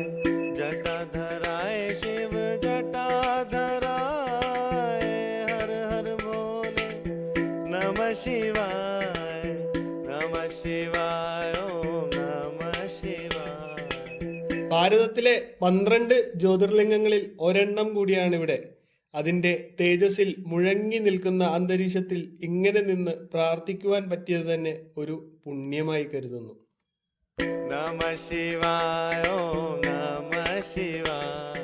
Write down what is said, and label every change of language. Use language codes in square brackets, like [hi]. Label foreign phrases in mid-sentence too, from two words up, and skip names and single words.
[sa] जटाधराय शिव जटाधराय हर हर भोले नमः शिवाय. नमः शिवाय ओम नमः शिवाय. [ml] ഭാരതത്തിലെ 12 ജ്യോതിർലിംഗങ്ങളിൽ ഒരെണ്ണം കൂടിയാണ് ഇവിടെ. അതിന്റെ തേജസ്സിൽ മുഴങ്ങി നിൽക്കുന്ന അന്തരീക്ഷത്തിൽ ഇങ്ങനെ നിന്ന് പ്രാർത്ഥിക്കുവാൻ പറ്റിയത് തന്നെ ഒരു പുണ്യമായി കരുതുന്നു. [sa] नमः शिवाय ओम नमः शिवाय.